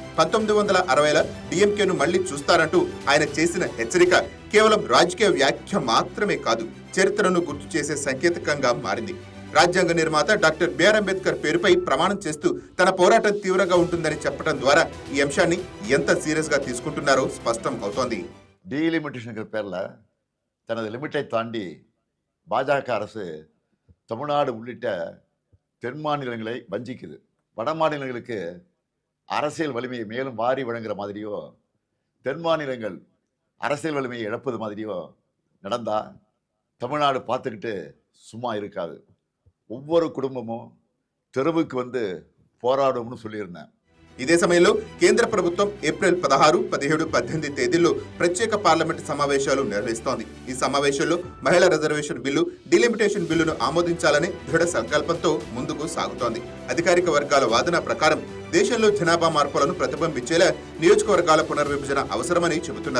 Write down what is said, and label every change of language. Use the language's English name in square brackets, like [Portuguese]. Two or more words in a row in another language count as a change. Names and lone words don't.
[Telugu] 1960ల డిఎంకేను మళ్లీ చూస్తారంటూ ఆయన చేసిన హెచ్చరిక కేవలం రాజకీయ వ్యాఖ్య మాత్రమే కాదు, చరిత్రను గుర్తు చేసే సంకేతకంగా మారింది. రాజ్యాంగ నిర్మాత డాక్టర్ బిఆర్ అంబేద్కర్ పేరుపై ప్రమాణం చేస్తూ తన పోరాటం తీవ్రంగా ఉంటుందని చెప్పడం ద్వారా ఈ అంశాన్ని ఎంత సీరియస్ గా తీసుకుంటున్నారో స్పష్టం అవుతోంది. [Tamil] டீலிமிட்டேஷனுங்கிற பேரில் தனது லிமிட்டை தாண்டி பாஜக அரசு தமிழ்நாடு உள்ளிட்ட தென் மாநிலங்களை வஞ்சிக்குது. வட மாநிலங்களுக்கு அரசியல் வலிமையை மேலும் வாரி வழங்குற மாதிரியோ, தென் மாநிலங்கள் அரசியல் வலிமையை இழப்பது மாதிரியோ நடந்தா தமிழ்நாடு பார்த்துக்கிட்டு சும்மா இருக்காது. ஒவ்வொரு குடும்பமும் தெருவுக்கு வந்து போராடும்னு சொல்லியிருந்தேன். [Telugu] ఇదే సమయంలో కేంద్ర ప్రభుత్వం ఏప్రిల్ 16, 17, 18 తేదీల్లో ప్రత్యేక పార్లమెంటు సమావేశాలు నిర్వహిస్తోంది. ఈ సమావేశంలో మహిళా రిజర్వేషన్ బిల్లు, డీలిమిటేషన్ బిల్లును ఆమోదించాలని దృఢ సంకల్పంతో ముందుకు సాగుతోంది. అధికారిక వర్గాల వాదన ప్రకారం దేశంలో జనాభా మార్పులను ప్రతిబింబించేలా నియోజకవర్గాల పునర్విభజన అవసరమని చెబుతున్నారు.